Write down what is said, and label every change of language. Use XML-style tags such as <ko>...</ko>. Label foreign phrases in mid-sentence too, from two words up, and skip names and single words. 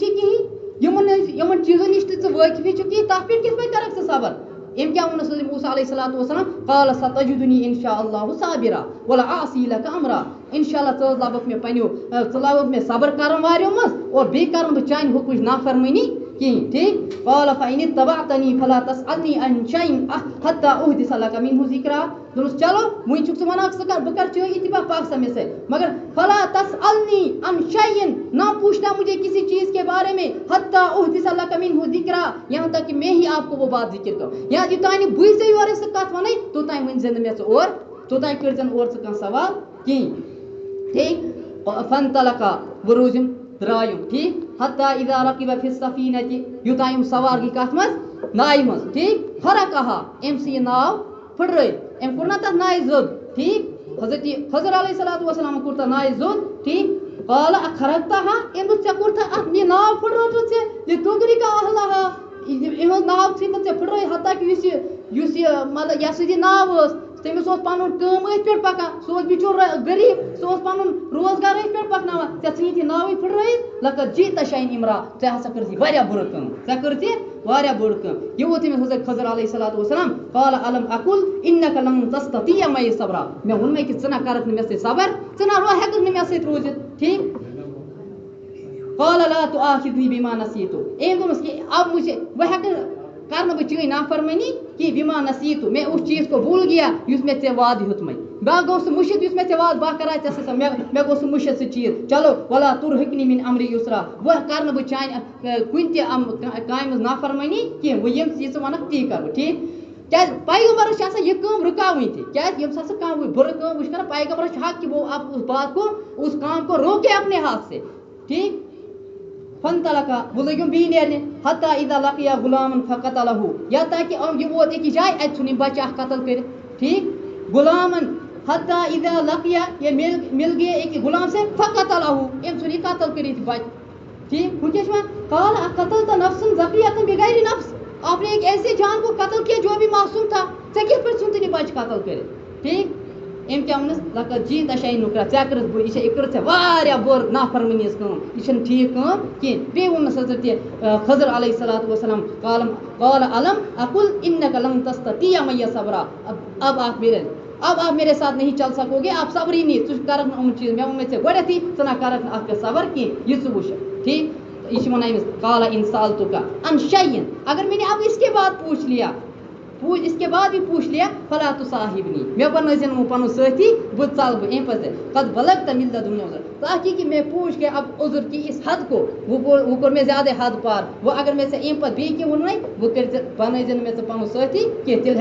<ks>چھِ کِہیٖنۍ یِمن چیٖزن نِش تہِ ژٕ وٲقفٕے چھُکھ کِہیٖنۍ تَتھ پٮ۪ٹھ کِتھ پٲٹھۍ کَرکھ ژٕ صبر أمۍ کیٛاہ ووٚنُس حضرت موسیٰ</ks> <ar>علیہ الصلوۃ والسلام قال ستجدنی ان شاء اللہ صابرا ولا اعصی لک امرا انشاء اللہ</ar> <ks>ژٕ حظ لَبکھ مےٚ پنٛنیو ژٕ لَبکھ مےٚ صبر کرن واریو منٛز اور بیٚیہِ کرن بہٕ چانہِ حُکمٕچ نافرمٲنی کِہیٖنۍ ٹھیٖک قال</ks> <ar>فإن اتبعتنی فلا تسألنی عن شيء حتى أحدث لك منه ذکرا</ar> <ks>دوٚپُس چلو وٕنۍ چھُکھ ژٕ وَنان ژٕ کر بہٕ کر چٲنۍ اتباع پاک سا مےٚ سۭتۍ مگر</ks> <ar>فلا تسألنی عن شيء</ar> <ur>نہ پوچھنا مجھے کسی چیز کے بارے میں</ur> <ar>حتى أحدث لك منه ذکرا</ar> <ur>یہاں تک کہ میں ہی آپ کو وہ بات ذکر کروں</ur> <ks>یا یوٚتانۍ نہٕ بٕے ژےٚ یورٕ سُہ کتھ وَنَے توٚتانۍ ؤنۍزِ نہٕ مےٚ ژٕ اور توٚتانۍ کٔرۍزِ نہٕ اور ژٕ کانٛہہ سوال کِہیٖنۍ ٹھیٖک فانطلقا وہ روٗز یِم درٛاے یِم ٹھیٖک</ks> <ar>حتى اذا ركب في السفينة</ar> <ks>یوٚتانۍ یِم سوار گٔے کتھ منٛز ناوِ منٛز ٹھیٖک خرقها أمۍ سٕہ یہِ ناو پھٕٹرٲوِتھ أمۍ کوٚر نا تتھ ناوِ زوٚد ٹھیٖک حضرت خضر</ks> <ar>علیہ الصلوۃ والسلام</ar> <ks>کوٚر تتھ ناوِ زوٚد ٹھیٖک</ks> <ar>قال اخرقتها</ar> <ks>أمۍ دوٚپ ژےٚ کوٚرتھا اَتھ یہِ ناو پھٕٹرٲوٕتھ ژےٚ</ks> <ar>لتغرق اهلها</ar> <ks>أمۍ ناو ژھٕنۍ ژےٚ پھٕٹرٲوِتھ حتیٰ کہِ یُس یہِ مطلب یۄس یہِ ناو ٲس تٔمِس اوس پَنُن کٲم أتھۍ پٮ۪ٹھ پَکان سُہ اوس بِچور غریٖب سُہ اوس پَنُن روزگار أتھۍ پٮ۪ٹھ پَکناوان ژےٚ ژھٕنِتھ یہِ ناوٕے پھٕٹرٲوِتھ</ks> <ar>لقد جئت شيئا امرا</ar> <ks>ژےٚ ہسا کٔرٕتھ یہِ واریاہ بُرٕ کٲم ژےٚ کٔرٕتھ یہِ واریاہ بٔڑ کٲم یہِ ووت تٔمِس حضرت خضر</ks> <ar>علیہ الصلوۃ والسلام قال الم اقل انك لن تستطيع معي صبرا</ar> <ks>مےٚ ووٚنمَے کہِ ژٕ نہ کَرکھ نہٕ مےٚ سۭتۍ صبر ژٕ نہ ہٮ۪ککھ نہٕ مےٚ سۭتۍ روٗزِتھ ٹھیٖک</ks> <ar>قال لا تؤاخذني بما نسيت</ar> <ks>أمۍ دوٚپمَس کہِ</ks> <ur>اب مجھے</ur> <ks>وۄنۍ ہٮ۪کہٕ کرنہٕ بہٕ چٲنۍ نافرمٲنی کہِ</ks> <ar>بما نسیت</ar> <ur>میں اس چیز کو بھول گیا</ur> <ks>یُس مےٚ ژےٚ وعدٕ ہیوٚتمَے بیٛاکھ گوٚو سُہ مٔشِد یُس مےٚ ژےٚ وعدٕ بہٕ کَرہا ژےٚ سۭتۍ مےٚ گوٚو سُہ مٔشِد سُہ چیٖز چلو</ks> <ar>ولا ترہقنی من امری یسرا</ar> <ks>وۄنۍ کَرٕ نہٕ بہٕ چانہِ کُنہِ تہِ کامہِ منٛز نافرمٲنی کینٛہہ وۄنۍ یہِ ژٕ وَنکھ تی کَرٕ بہٕ ٹھیٖک کیٛازِ پیغمبرس چھِ آسان یہِ کٲم رُکاوٕنۍ تہِ کیٛازِ ییٚمہِ ساتہٕ سُہ کانٛہہ بُرٕ کٲم وٕچھ کران پیغمبرس چھُ حق</ks> <ur>کہ وہ آپ اس بات کو اس کام کو روکے اپنے ہاتھ سے</ur> <ks>ٹھیٖک فانطلقا وہ لٔگۍ یِم بیٚیہِ نیرنہِ</ks> <ar>حتى اذا لقيا غلاما فقتله</ar> <ks>یا تاکہِ یہِ ووت أکِس جایہِ اَتہِ ژھُن یِم بَچہٕ اکھ قتل کٔرِتھ ٹھیٖک غلامن</ks> <ar>حتى اذا لقيا</ar> <ur>یہ مل گئے</ur> <ks>أکِس غلام سے فقتله أمۍ ژھُن یہِ قتل کٔرِتھ بَچہٕ ٹھیٖک ہُہ کیٛاہ چھُ</ks> <ur>وَنان</ur> <ar>قال اقتلت نفسا زكية بغير نفس</ar> <ur>آپ نے ایک ایسے جان کو قتل کیا جو ابھی معصوم تھا</ur> <ks>ژےٚ کِتھ پٲٹھۍ ژھُنتھ یہِ بَچہٕ قتل کٔرِتھ ٹھیٖک أمۍ کیٛاہ ووٚنُس</ks> <ar>لقد جئت شيئا نکرا</ar> <ks>ژےٚ کٔرٕتھ یہِ کٔرٕتھ ژےٚ واریاہ بٔڑ نافرمٲنی ہِنٛز کٲم یہِ چھَنہٕ ٹھیٖک کٲم کینٛہہ بیٚیہِ ووٚننَس حضرت خضر</ks> <ar>علیہ الصلوۃ والسلام قال الم اقل انك لن تستطيع معي صبرا</ar> <ur>اب آپ میرے ساتھ نہیں چل سکو گے آپ صبر ہی نہیں</ur> <ks>ژٕ کرکھ نہٕ یِم چیٖز مےٚ ووٚن مےٚ ژےٚ گۄڈٮ۪تھٕے ژٕ نہ کرکھ نہٕ اَتھ پٮ۪ٹھ صبر کینٛہہ یہِ ژٕ وٕچھکھ ٹھیٖک یہ وَنان أمِس</ks> <ar>قال ان سألتك عن شيء</ar> <ur>اگر میں نے اب اس کے بعد اس کے بعد بھی پوچھ لیا</ur> <ar>فلا تصاحبنی</ar> <ks>مےٚ بنٲیزِ نہٕ پَنُن سٲتھی بہٕ ژَلہٕ بہٕ اَمہِ پَتہٕ</ks> <ar>قد بلغت من لدن عذر</ar> <ur>تاکہ کہ میں پوچھ کے اب عذر کی اس حد کو</ur> <ks>وہ کوٚر مےٚ زیادٕ حد پار وۄنۍ اگر مےٚ ژےٚ اَمہِ پَتہٕ بیٚیہِ کینٛہہ ووٚنُے وۄنۍ کٔرۍ ژٕ بنٲیزِ نہٕ مےٚ ژٕ پَنُن سٲتھی کینٛہہ تیٚلہِ</ks>